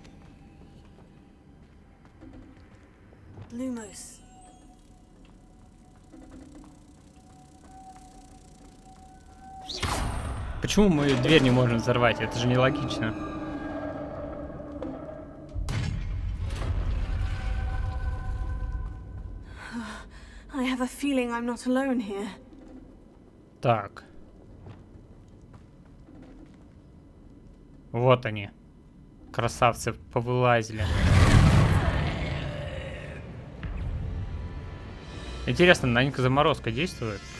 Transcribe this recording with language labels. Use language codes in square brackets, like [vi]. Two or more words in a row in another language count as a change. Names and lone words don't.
[ru] Lumos. почему мы дверь не можем взорвать? Это же нелогично. [en] I have a feeling I'm not alone here. [ru] Так. Вот они. Красавцы повылазили. Интересно, новенькая заморозка действует?